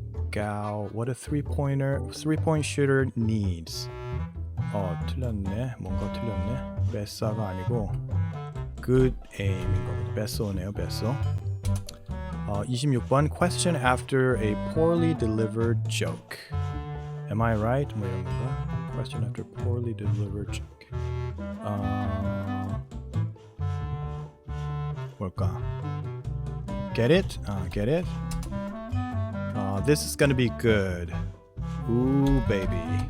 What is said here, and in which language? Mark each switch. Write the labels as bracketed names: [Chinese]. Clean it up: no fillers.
[English] Gal, what a three-point shooter needs. [Korean] 틀렸네. 뭔가 틀렸네. 베사가 아니고 good aim인 겁니다. 베소네요. 베소. [English] 26번 question after a poorly delivered joke. Am I right? [Korean] 뭐 이런 건가? [English] Question after poorly delivered joke. [Korean] 뭘까? [English] Get it? Get it? This is gonna be good. Ooh, baby.